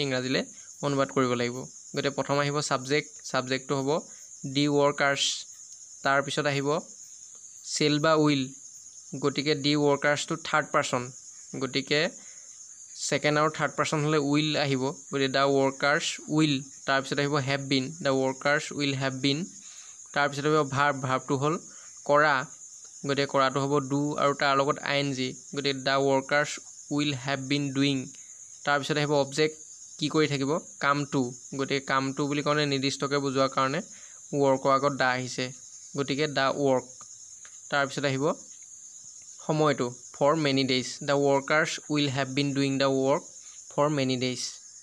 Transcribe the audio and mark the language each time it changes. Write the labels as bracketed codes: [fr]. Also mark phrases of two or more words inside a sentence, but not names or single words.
[as] ইংৰাজীলে অনুবাদ কৰিব লাগিব গতিকে প্ৰথম আহিব সাবজেক্টটো হ'ব [en] the workers [as] তাৰ পিছত আহিব সেল বা উইল গতিকে [en] the workersটো third person [as] গতিকে সেকেন্ড আৰু থাৰ্ড পাৰসন হলে উইল আহিব গতিকে [en] the workers will [as] তাৰ পিছত আহিব [en] have been the workers will have been [as] তাৰ পিছত আহিব ভাৰ্বটো হল কৰা গতিকে কৰাটো হ'ব ডু আৰু তাৰ লগত ING গতিকে [en] the workers will have been doing [as] তাৰ পিছত আহিব অবজেক্ট কি কৰি থাকিব কামটো গতিকে কামটো বুলি কোনে নিৰ্দিষ্টকে বুজোৱাৰ কাৰণে ওয়াৰ্কৰ আগত দা আহিছে গতিকে [en] the work [as] তাৰ পিছত আহিব সময়টো [en] for many days the workers will have been doing the work for many days